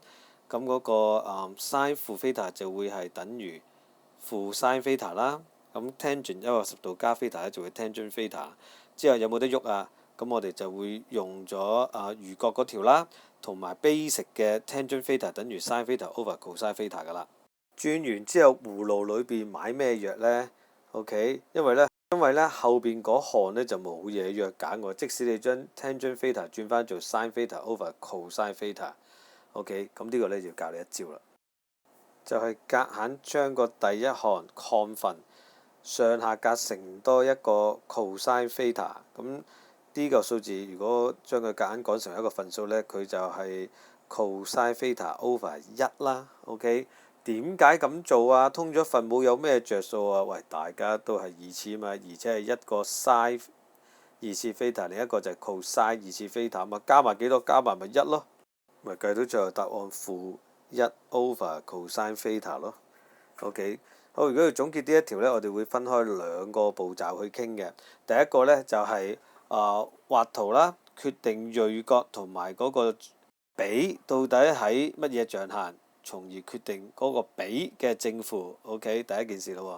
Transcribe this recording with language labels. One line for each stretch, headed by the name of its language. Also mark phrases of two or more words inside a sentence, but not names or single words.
Cantonese: 咁嗰個sin 負 theta 就會係等於負
English: sin theta
Cantonese: 啦。咁 tangent 180度加 theta 咧就會
English: tangent theta。
Cantonese: 之後有冇得喐啊？咁我哋就會用咗餘角嗰條啦，同埋 basic 嘅
English: tangent theta
Cantonese: 等於
English: sin theta over cosine theta
Cantonese: 㗎啦。轉完之後，葫蘆裏邊買咩藥呢 OK， 因為呢後邊嗰項呢就冇嘢藥揀喎。即使你將
English: tangent theta
Cantonese: 轉翻做
English: sin theta over cosine theta，
Cantonese: OK， 咁呢個呢就要教你一招啦，就係夾硬將個第一項項分上下格乘多一個
English: cosine theta。
Cantonese: 咁呢個數字如果將佢夾硬講成一個分數呢，佢就係
English: cosine theta over 1
Cantonese: 啦。OK。點解咁做啊？通咗分母有咩着數啊？喂，大家都係二次啊嘛，而且係一個 sin 二次 theta， 另一個就係 cosine 二次 theta 嘛，加埋幾多？加埋咪1咯，咪計到最後答案負1
English: over cosine theta
Cantonese: 咯。OK， 好，如果要總結呢一條呢，我哋會分開兩個步驟去傾嘅。第一個呢，就係畫圖啦，決定鋭角同埋嗰個比到底喺乜嘢象限，從而決定嗰個比嘅正負。OK， 第一件事咯。